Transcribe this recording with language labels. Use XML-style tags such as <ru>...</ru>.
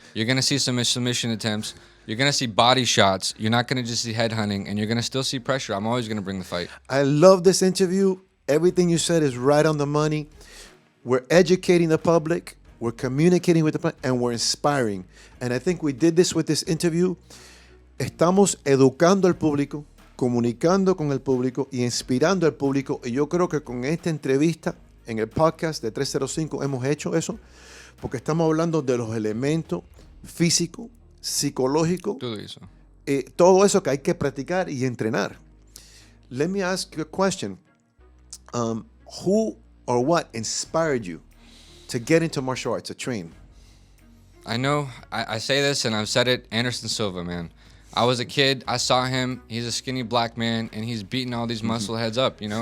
<en>You're going to see some submission attempts. You're going to see body shots. You're not going to just see head hunting, and you're going to still see pressure. I'm always going to bring the fight. I love this interview. Everything you said is right on the money. We're educating the public. We're communicating with the public, and we're inspiring. And I think we did this with this interview.</en> <es>Estamos educando al público, comunicando con el público y inspirando al público. Y yo creo que con esta entrevista en el podcast de 305 hemos hecho eso. porque estamos hablando de los elementos físicos, psicológicos,</es> <pt>Tudo isso.</pt> <es>todo eso que hay que practicar y entrenar.</es> <en>Let me ask you a question. Who or what inspired you to get into martial arts, to train? I know I say this and I've said it, Anderson Silva, man. I was a kid, I saw him, he's a skinny black man, and he's beating all these muscle heads up, you know?</en>